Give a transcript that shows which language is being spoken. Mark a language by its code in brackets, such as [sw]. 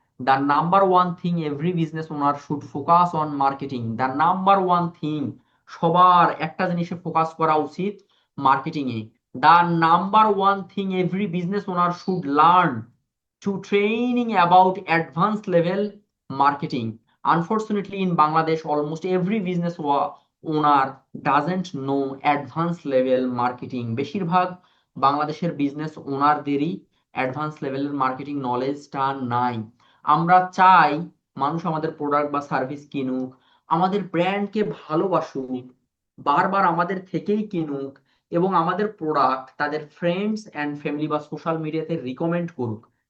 [en] The number one thing every business owner should focus on marketing. The number one thing, [bn] সবার একটা জিনিসে focus করা উচিত, marketing A. [en] The number one thing every business owner should learn to training about advance level marketing. Unfortunately, in Bangladesh, almost every business owner doesn't know advanced level marketing. [bn] বেশিরভাগ বাংলাদেশের business ওনারদেরই advance লেভেলের marketing নলেজটা নাই। আমরা চাই মানুষ আমাদের product বা service কিনুক, আমাদের ব্র্যান্ডকে ভালোবাসুক, বারবার আমাদের থেকেই কিনুক, এবং আমাদের প্রোডাক্ট তাদের ফ্রেন্ডস অ্যান্ড ফ্যামিলি বা সোশ্যাল মিডিয়াতে রিকমেন্ড করুক।